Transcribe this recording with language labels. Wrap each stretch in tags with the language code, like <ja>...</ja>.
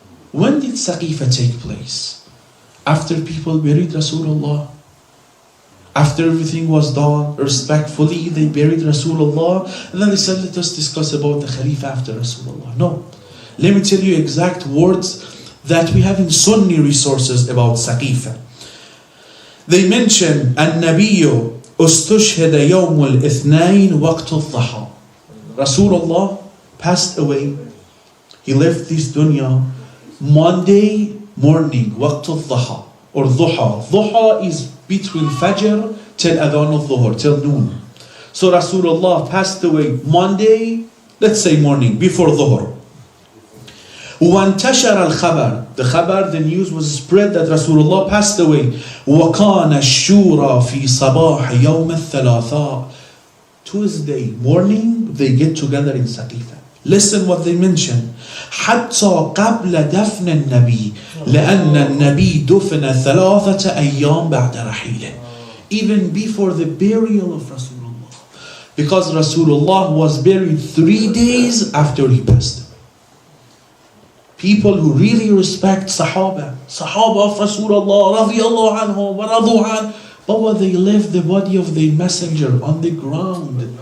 <en>When did Saqifa take place? After people buried Rasulullah? After everything was done, respectfully, they buried Rasulullah, and then they said, let us discuss about the Khalifa after Rasulullah. No. Let me tell you exact words that we have in Sunni resources about Saqifa. They mention,</en> <ar>النبي استشهد يوم الاثنين وقت الضحى.</ar> <en>Rasulullah passed away. He left this dunya Monday morning,</en> <ar>وقت الضحى</ar> <en>or ضحى. ضحى is between Fajr till Adhan al-Dhuhr, till noon. So Rasulullah passed away Monday, let's say morning, before Dhuhr.</en> <ar>وانتشر الخبر.</ar> <en>The khabar, the news was spread that Rasulullah passed away.</en> <ar>وكان الشورى في صباح يوم الثلاثاء.</ar> <en>Tuesday morning, they get together in Saqifa. Listen what they mention.</en> <ar>حتى قبل دفن النبي لأن النبي دفن 3 أيام بعد رحيله.</ar> <en>Even before the burial of Rasulullah. Because Rasulullah was buried 3 days after he passed. People who really respect Sahaba of Rasulullah, radiyallahu anhu, wa radu an, but they left the body of the messenger on the ground.</en>